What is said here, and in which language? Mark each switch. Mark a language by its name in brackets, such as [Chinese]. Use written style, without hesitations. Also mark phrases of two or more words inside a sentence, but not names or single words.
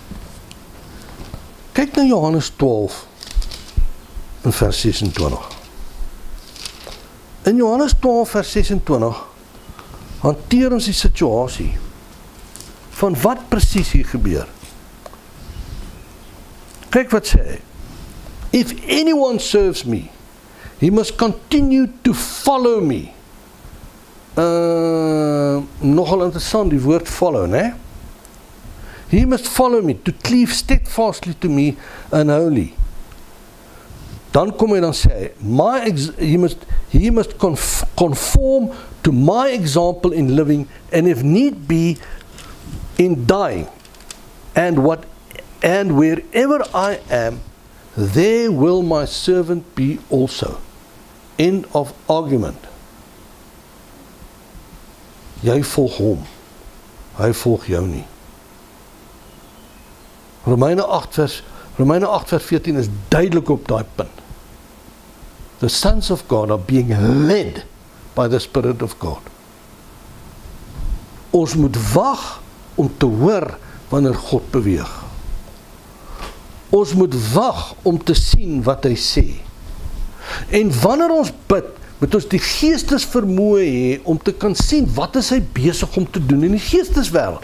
[Afrikaans] Kyk na Johannes 12, in vers 26. In Johannes 12 vers 26, hanteer ons die situasie van wat presies hier gebeur. Kyk wat sê hy. [English] If anyone serves me, he must continue to follow me. [Afrikaans] Nogal interessant die woord follow, né? [English] He must follow me, to cleave steadfastly to me and wholly. [Afrikaans] Dan kom hy dan sê hy, [English] he must conform to my example in living, and if need be, in dying. And wherever I am, there will my servant be also. End of argument. [Afrikaans] Jy volg hom, hy volg jou nie. Romeine 8 vers 14 is duidelik op daai punt. [English] The sons of God are being led by the Spirit of God. [Afrikaans] Ons moet wag om te hoor wanneer God beweeg. Ons moet wag om te sien wat hy sê. En wanneer ons bid, moet ons die geestesvermoë hê om te kan sien wat is hy besig om te doen in die geesteswêreld.